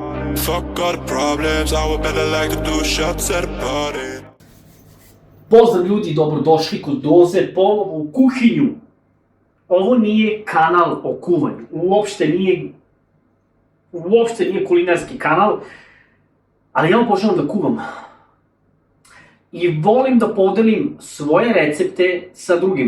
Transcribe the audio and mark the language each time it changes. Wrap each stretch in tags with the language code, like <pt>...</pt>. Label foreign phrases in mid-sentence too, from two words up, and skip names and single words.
<en>Fuck all the problems, I would better like to do shots at a party.</en> <sr>Pozdrav ljudi, dobrodošli kod Doze ponovo u kuhinju. Ovo nije kanal o kuvanju, uopšte nije kulinarski kanal, ali ja obožavam da kuvam. I volim da podelim svoje recepte sa drugima.</sr>